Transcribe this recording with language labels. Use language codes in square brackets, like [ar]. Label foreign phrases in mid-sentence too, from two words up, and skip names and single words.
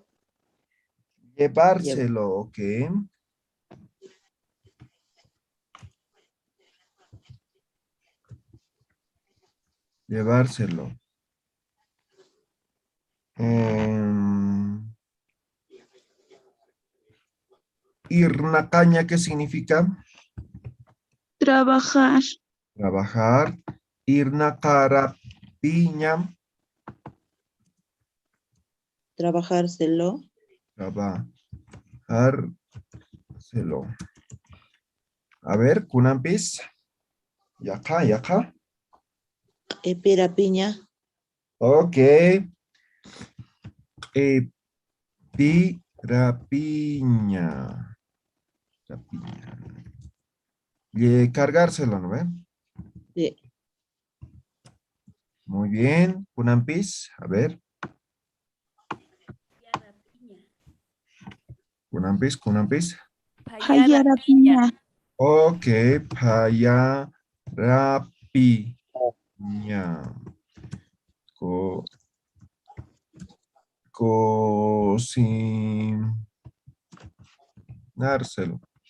[es] Llevárselo, ok. Llevárselo. Irnacaña, ¿qué significa? Trabajar. Trabajar. [ay] Irnacarapiña. [es] Trabajárselo. Trabajárselo. A ver, Kunampis. Y acá, y acá. [ay] Pirapiña. Ok. Pirapiña. [es] Rapiña. Y cargárselo, ¿no ve? Sí. Muy bien. Kunampis. A ver. [ay] Kunampis, Kunampis. Payarapiña. Ok. Payarapiña. [es] Co cocinárselo.